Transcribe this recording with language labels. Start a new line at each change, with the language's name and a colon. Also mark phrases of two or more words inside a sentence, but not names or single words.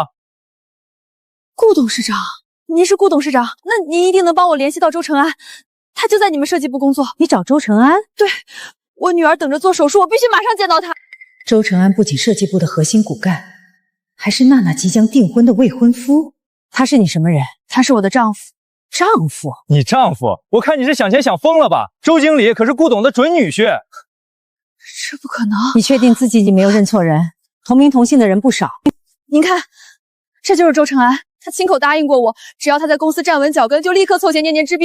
Chinese: 顧董事長，您是顧董事長，那您一定能幫我聯繫到周承安，他就在你們設計部工作。你找周承安？對，我女兒等着做手術，我必須馬上見到他。周承安不僅設計部的核心骨幹，還是娜娜即將訂婚的未婚夫。他是你什麼人？他是我的丈夫。丈夫？你丈夫？我看你是想錢想瘋了吧？周經理可是顧董的準女婿。這不可能！你確定自己沒有認錯人？同名同姓的人不少。您看，這就是周承安，他親口答應過我，只要他在公司站穩腳跟，就立刻湊錢念念治病。